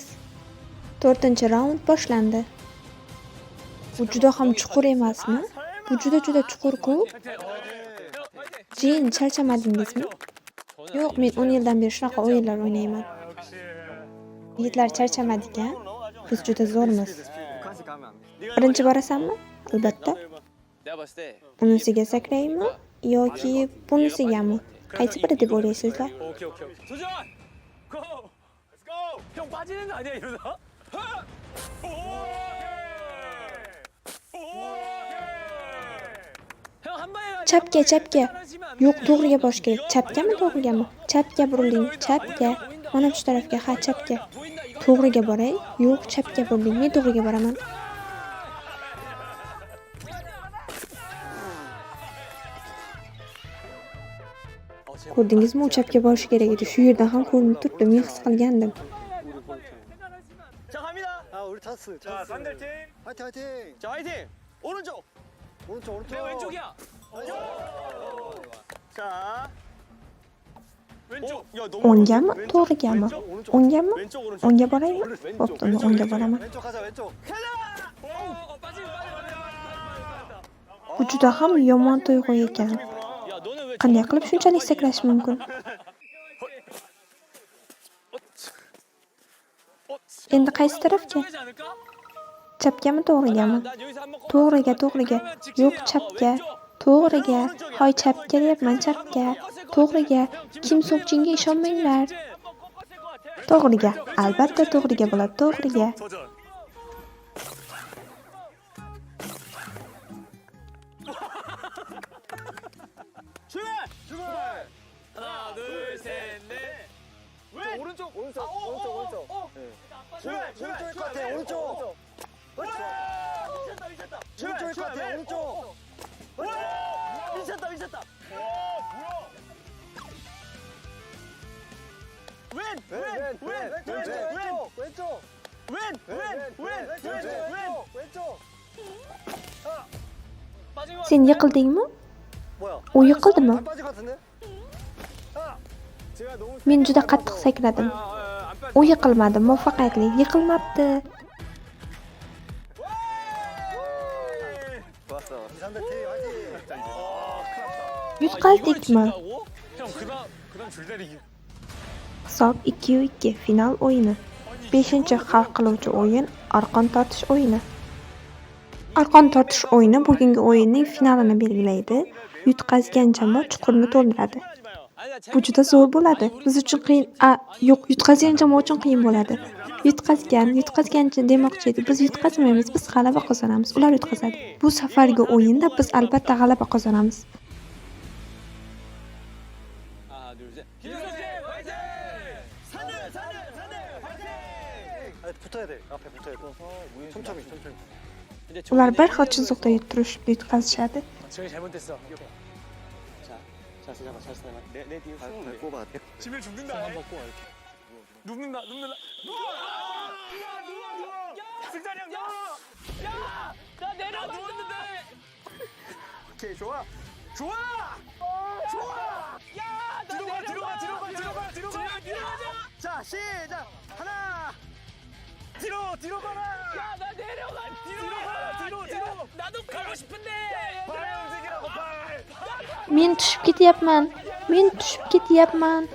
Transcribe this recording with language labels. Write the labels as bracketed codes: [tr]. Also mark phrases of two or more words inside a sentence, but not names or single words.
[uz] 4-raund boshlandi. Bu juda ham chuqur emasmi? Bu juda chuqur-ku. Jin, charchamadingizmi? Yo'q, men 10 yildan beri shunaqa o'yinlar o'ynayman. Yigitlar charchamadik-a? Biz juda zo'rmiz. [ko] 북한식 가면 안 돼. [uz] Birinchi borasanmi? Albatta. [ko] 내가 봤을 때 [uz] Unisiga sakraymi yoki bunisigami? Qaysi biri deb o'ylaysizlar? [ko] 오케이 오케이 오케이 도전! 고! [en] let's go! [ko] 형 빠지는 거 아니야 이러다? 형한 방에 가. [uz] Chapga, chapga. Yo'q, to'g'riga borish kerak. Chapgami, to'g'rigami? Chapga buriling, chapga. Mana shu tarafga, ha, chapga. [ko] 보인다 이거. [uz] To'g'riga boray? Yo'q, chapga buriling. Men to'g'riga boraman. Ko'rdingizmi, u chapga borish kerak edi. Shu yerdan ham ko'rinib turibdi. Men his qilgandim. [ko] 자 갑니다. 아, 우리 찬스. 자 찬스. 상대팀. 화이팅 화이팅. 자 화이팅. 오른쪽. 오른쪽 오른쪽. 내가 왼쪽이야. 자. 왼쪽. 야 너무. [uz] O'ngami, to'g'rigami? O'ngami? [ko] 왼쪽 오른쪽. [uz] O'ngga boraymi? Bo'pti, uni o'ngga boraman. [ko] 왼쪽 가자 왼쪽. 빠지는 [uz] Bu juda ham yomon tuyg'u ekan. [ko] 야 너는 왜 [uz] Qanday qilib shunchalik sakrash mumkin? Endi qaysi tarafga? [ko] 하지 않을까? [uz] Chapgami, to'g'rigami? [ko] 난 여기서 한번 [uz] To'g'riga, to'g'riga. Yo'q, chapga. To'g'riga. Hoy, chapga deyapman, chapga. To'g'riga. Kim Sokjinga ishonmanglar. To'g'riga. Albatta to'g'riga bo'ladi, to'g'riga. [ko] 도전. 출발! 출발! 하나, 둘, 셋, 넷. 왼! 오른쪽 오른쪽 오른쪽. 네. 출발! 출발! 오른쪽일 것 같아 오른쪽. 미쳤다, 미쳤다. 오른쪽일 것 같아 오른쪽. 미쳤다, 미쳤다. 왼! 왼! 왼! 왼쪽! 왼쪽. 왼쪽. 빠진 거 [uz] Sen yiqildingmi? [ko] 뭐야? [uz] U yiqildimi? [ko] 안 빠질 것 같은데? 제가 너무 [uz] Men juda qattiq sakradim. U yiqilmadi, muvaffaqiyatli. Yiqilmabdi. [ko] 좋았어. 이상대팀 화이팅. [uz] Yutqazdikmi? [ko] 형 그다음 줄다리기. [uz] Hisob 2-2 final o'yini. 5-hal qiluvchi o'yin arqon tortish o'yini. Arqon tortish o'yini bugungi o'yinning finalini belgilaydi. Yutqazgan jamoa chuqurni to'ldiradi. Bu juda zo'r bo'ladi. Biz uchun qiyin. Yo'q, yutqazgan jamoa uchun qiyin bo'ladi. Yutqazganchi demoqchi edi. Biz yutqazmaymiz, biz g'alaba qozonamiz. Ular yutqazadi. Bu safargi o'yinda biz albatta g'alaba qozonamiz. [ko] 하나, 둘, 셋. 김성재 화이팅! 산들 화이팅! 붙어야 돼. 앞에 붙어야 돼. 천천히. [uz] Ular bir xil chiziqda yutqazishadi. [ko] 저기 잘못됐어. 자, 잠깐만, 잘 쓰다가 내 뒤에 발 숨으면 돼. 꼽아. 지면 죽는다. 한번 꼽아 이렇게. 눕는다. 누워! 승찬이 형, 야! 나 내려간다. 누웠는데. 오케이 좋아. 야! 나 들어가. 자 시작. 하나. 뒤로 가라. 야, 나 내려가. 뒤로. 나도 가고 싶은데. 발 움직이라고 발. [uz] Men tushib ketyapman.